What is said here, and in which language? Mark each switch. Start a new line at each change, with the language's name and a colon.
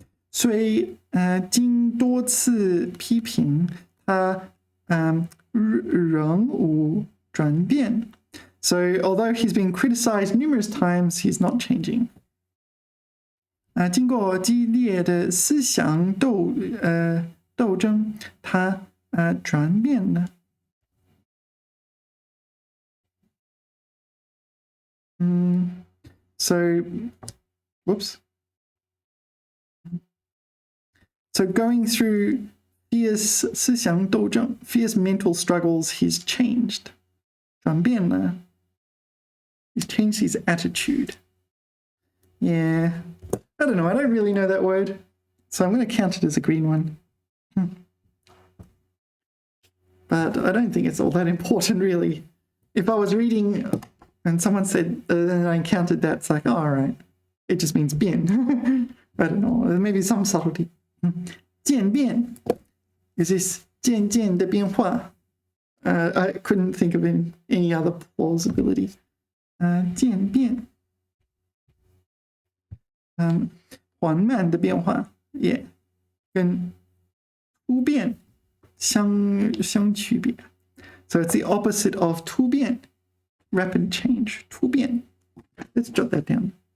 Chinese: 虽经多次批评，他仍无转变。
English: So, although he's been criticized numerous times, he's not changing.
Chinese: 经过激烈的思想斗争，他转变了。
English: So, whoops. So going through fierce
Chinese: 思想斗争,
English: fierce mental struggles, he's changed.
Chinese: 转变了.
English: He's changed his attitude. Yeah. I don't know. I don't really know that word. So I'm going to count it as a green one. But I don't think it's all that important, really. If I was reading and someone said, and I encountered that, it's like, oh, all right. It just means 变.I don't know. Maybe some subtlety.
Chinese: 渐变
English: is this
Chinese: 渐渐的变化?
English: I couldn't think of any other plausibility.
Chinese: 渐变 缓慢的变化
English: yeah
Chinese: 跟突变相区别
English: so it's the opposite of 突变 rapid change 突变 let's jot that down.